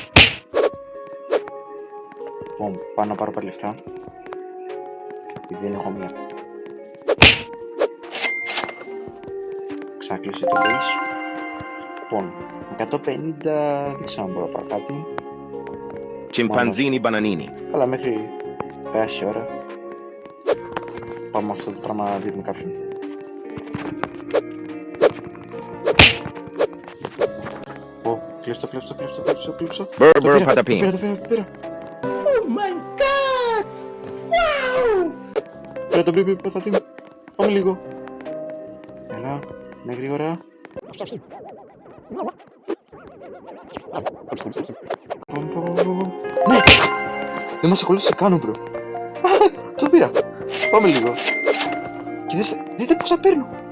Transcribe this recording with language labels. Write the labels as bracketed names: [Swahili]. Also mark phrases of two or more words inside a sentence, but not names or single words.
[Greek] Λοιπόν, πάω να πάρω πάλι λεφτά. Γιατί δεν έχω μία. Ξανακλείσω το base. Λοιπόν, 150 δεν ξέρω αν μπορώ να πάρω κάτι. Chimpanzini bananini. Καλά, μέχρι πέρασε η ώρα. Πάμε αυτό το πράγμα να δείτε με κάποιον. Κλείψω. Burr patapim. Το πήρα. [English] Oh my god! Wow! [Greek] Πήρα το μπιμπι πατατή μου. Πάμε λίγο. Έλα, είναι γρήγορα. Ναι! Δεν μας ακολούθησε καν, μπρο. Το πήρα. Πάμε λίγο. Και δείτε πόσα παίρνω.